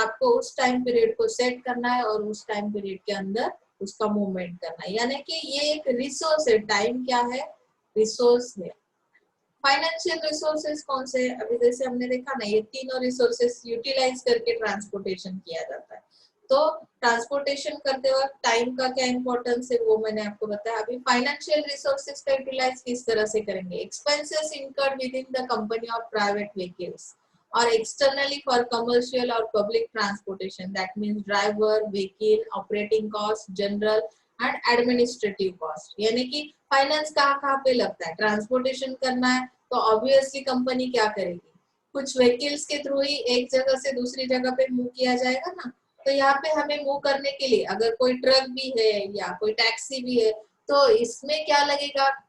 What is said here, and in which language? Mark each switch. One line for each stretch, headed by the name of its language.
Hindi: आपको उस time period को सेट करना है और उस टाइम पीरियड के अंदर उसका मूवमेंट करना है, यानी कि ये एक रिसोर्स है। टाइम क्या है? रिसोर्स है। फाइनेंशियल रिसोर्सेज कौन से? अभी जैसे हमने देखा ना, ये तीनों रिसोर्सेज यूटिलाइज करके ट्रांसपोर्टेशन किया जाता है। तो ट्रांसपोर्टेशन करते वक्त टाइम का क्या इंपॉर्टेंस है वो मैंने आपको बताया। अभी फाइनेंशियल रिसोर्सेज का यूटिलाइज किस तरह से करेंगे?
English: Expenses incurred within the company of private vehicles or externally for commercial or public transportation, that means driver, vehicle, operating cost, general and administrative cost।
Hindi: यानी कि फाइनेंस कहाँ कहाँ पे लगता है? ट्रांसपोर्टेशन करना है तो ऑब्वियसली कंपनी क्या करेगी, कुछ व्हीकल्स के थ्रू ही एक जगह से दूसरी जगह पे मूव किया जाएगा ना। तो यहाँ पे हमें मूव करने के लिए अगर कोई ट्रक भी है या कोई टैक्सी भी है, तो इसमें क्या लगेगा?